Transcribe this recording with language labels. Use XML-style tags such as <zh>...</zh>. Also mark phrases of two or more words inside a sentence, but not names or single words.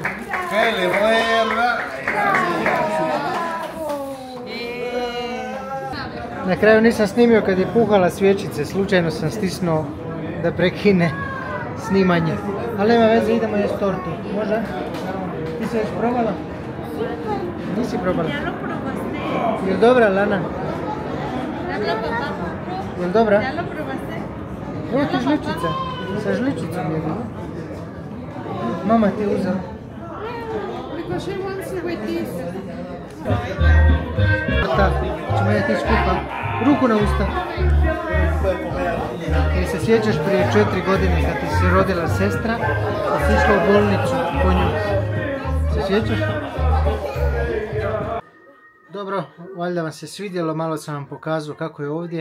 <es>¡Que le muerda!</es> <hr>Na kraju nisam snimio kad je puhala svječice, slučajno sam stisnuo da prekine snimanje. Ali nema veze, idemo jesti tortu. Može? Ti si već probala? Nisi probala? Je li dobra, Lana? Je li dobra? Evo ti žličica. Sa žličicom je bilo. Mama ti je uzela.</hr> <en>Because she wants it with this.</en> <hr>Ćemo jeti skupa. Ruku na usta. Jer se sjećaš prije 4 godine kad ti se rodila sestra, kad si išla u bolnicu po nju. Se sjećaš? Dobro, valjda vam se svidjelo, malo sam vam pokazao kako je ovdje.</hr>